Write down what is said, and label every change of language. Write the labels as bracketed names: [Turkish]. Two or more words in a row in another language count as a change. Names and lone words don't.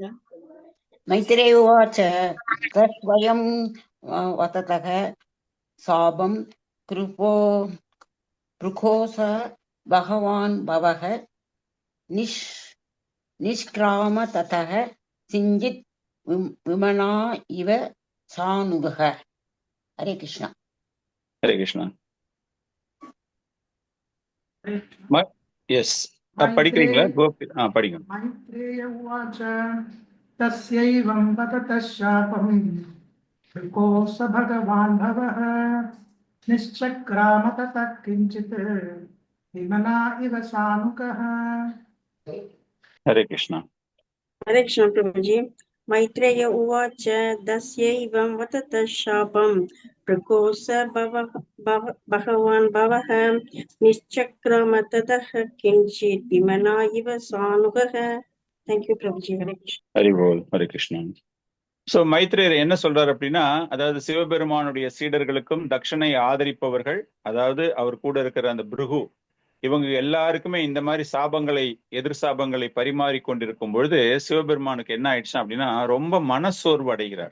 [Sanskrit] मैत्रेय उवाच तस्वयं वदतः शापं भृगोः स भगवान् भवः निष्क्राम ततः किञ्चित् विमना इव सानुगः. हरे कृष्ण. [Tamil] ஹரே கிருஷ்ணா. எஸ், படிக்கிறீங்களா கோபி? படிங்க. [Sanskrit] मैत्रेय उवाच तस्यैवं वदतः शापं भृगोः स भगवान् भवः निश्चक्राम ततः किञ्चित् विमना इव सानुगः. हरे कृष्णा. हरे कृष्ण प्रभुजी. मैत्रेय उवाच तस्यैवं वदतः शापं भृगोः स भगवान् भवः निश्चक्राम ततः किञ्चित् विमना इव सानुगः. [English] Thank you [Sanskrit] प्रभुजी. हरे कृष्ण. [Tamil] ஹரி போல். ஹரே கிருஷ்ணா. சோ மைத்ரேயர் என்ன சொல்றாரு அப்படின்னா, அதாவது சிவபெருமானுடைய சீடர்களுக்கும் தட்சணை ஆதரிப்பவர்கள், அதாவது அவர் கூட இருக்கிற அந்த பிருகு, இவங்க எல்லாருக்குமே இந்த மாதிரி சாபங்களை, எதிர் சாபங்களை பரிமாறி கொண்டிருக்கும் பொழுது சிவபெருமானுக்கு என்ன ஆயிடுச்சு அப்படின்னா ரொம்ப மனசோர்வு அடைகிறார்.